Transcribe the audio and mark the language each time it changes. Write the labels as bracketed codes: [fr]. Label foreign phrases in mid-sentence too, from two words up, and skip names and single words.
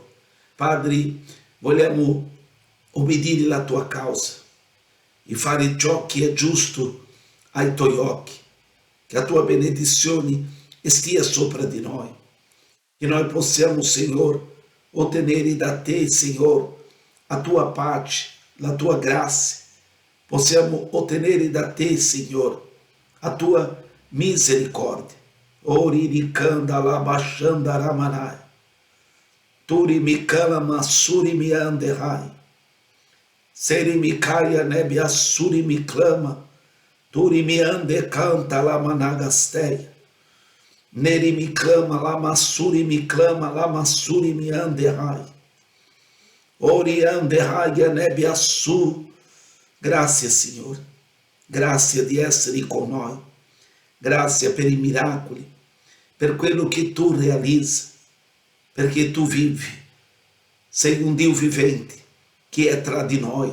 [it] Padre, vogliamo obbedire la tua causa e fare ciò che è giusto ai tuoi occhi, che la tua benedizione stia sopra di noi, che noi possiamo, Signore, ottenere da te, Signore, la tua pace, la tua grazia. Possiamo ottenere da te, Signore, a tua misericórdia. Ori ricanda la bashanda ramanai. Turi mikala masuri mi anderai. Seri mikaya nebia suri mi clama. Turi mi ande canta la managasteia. Neri mi clama la masuri mi clama la masuri mi anderai. Ori anderai nebia su. Grazie, Signore, grazie di essere con noi, grazie per i miracoli, per quello che tu realizzi, perché tu vivi, sei un Dio vivente che è tra di noi.